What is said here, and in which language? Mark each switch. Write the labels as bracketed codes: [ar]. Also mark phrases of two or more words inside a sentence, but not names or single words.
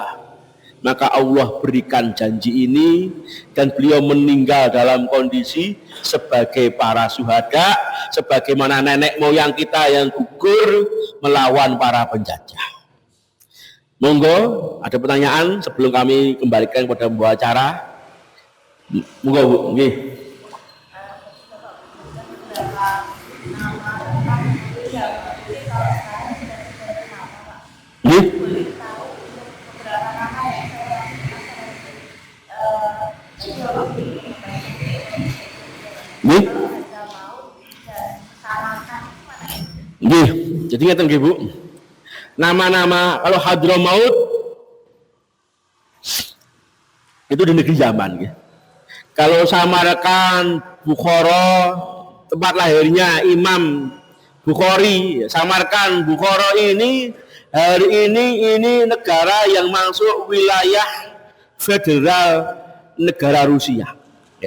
[id] Maka Allah berikan janji ini, dan beliau meninggal dalam kondisi sebagai para syuhada, sebagaimana nenek moyang kita yang gugur melawan para penjajah. Monggo, ada pertanyaan sebelum kami kembalikan kepada pembawa acara. Monggo Bu, nggih. Nggih. Nggih. Nggih, jadi ngeten nggih Bu. Nama-nama kalau Hadramaut itu di negeri Yaman ya. Kalau Samarkand, Bukhara, tempat lahirnya Imam Bukhari, Samarkand, Bukhara ini hari ini negara yang masuk wilayah federal negara Rusia ya.